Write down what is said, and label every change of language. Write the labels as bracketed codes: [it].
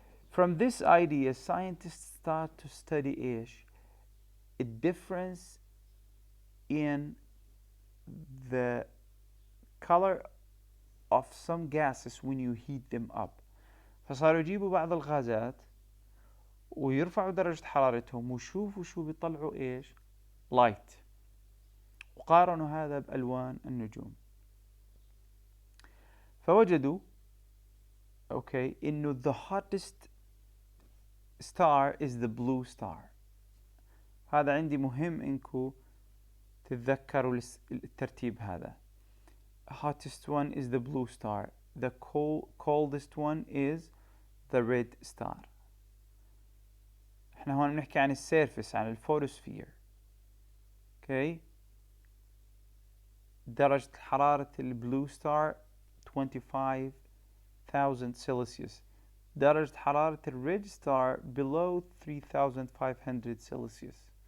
[en] From this idea, scientists start to study [ar] إيش؟ [en] a difference in the color of some gases when you heat them up. [ar] فصاروا يجيبوا بعض الغازات ويرفعوا درجة حرارتهم ويشوفوا شو بيطلعوا إيش؟ light. وقارنوا هذا بألوان النجوم. فوجدوا إنه [en] the hottest star is the blue star. [ar] هذا عندي مهم إنكم تتذكروا الترتيب هذا. [en] Hottest one is the blue star. The coldest one is the red star. [ar] احنا هون بنحكي عن السيرفس، عن الفوتوسفير. اوكي. درجة حرارة البلو ستار 25,000 سلسيوس. درجة حرارة الريد ستار [en] below [ar] 3,500 سلسيوس.